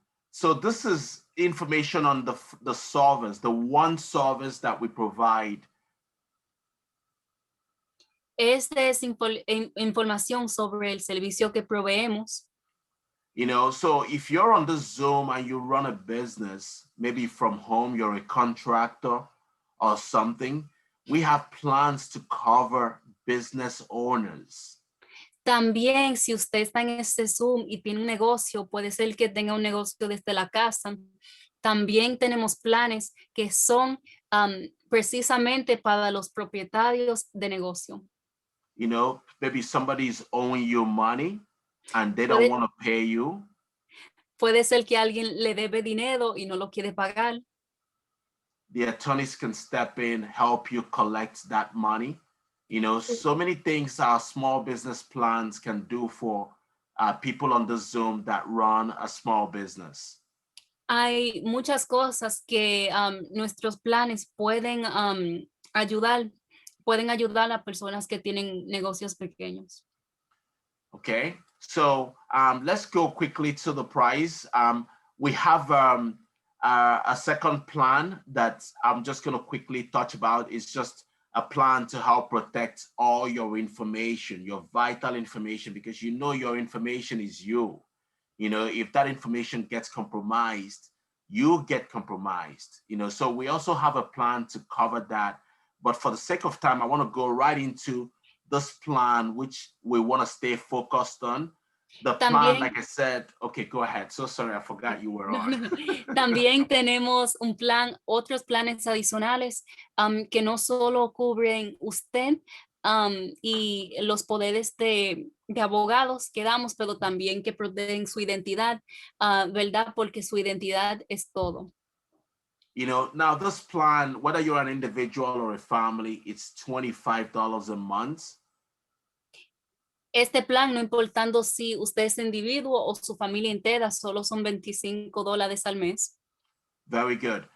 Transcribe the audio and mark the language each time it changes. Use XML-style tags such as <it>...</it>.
<en>So this is information on the service, the one service that we provide.</en> <es>Esta es información sobre el servicio que proveemos.</es> <en>You know, so if you're on this Zoom and you run a business, maybe from home, you're a contractor or something, we have plans to cover business owners.</en> <es>También, si usted está en este Zoom y tiene un negocio, puede ser que tenga un negocio desde la casa. También tenemos planes que son precisamente para los propietarios de negocio.</es> <en>maybe somebody's owing you money and they don't want to pay you.</en> <es>Puede ser que alguien le debe dinero y no lo quiere pagar.</es> <en>The attorneys can step in, help you collect that money. So many things our small business plans can do for people on the Zoom that run a small business.</en> <es>Hay muchas cosas que nuestros planes pueden ayudar a personas que tienen negocios pequeños.</es> <en>Okay, so let's go quickly to the price. We have a second plan that I'm just going to quickly touch about. It's just a plan to help protect all your information, your vital information, because your information is you. If that information gets compromised, you get compromised. So we also have a plan to cover that. But for the sake of time, I want to go right into this plan, which we want to stay focused on. The plan, like I said, okay, go ahead. So sorry, I forgot you were on.</en> <es>También tenemos otros planes adicionales que no solo cubren usted y los poderes de abogados que damos, pero también que protegen su identidad, ¿verdad? Porque su identidad es todo.</es> <en>Now this plan, whether you're an individual or a family, it's $25 a month.</en> <es>Este plan, no importando si usted es individuo o su familia entera, solo son $25 al mes.</es> <en>Very good.</en>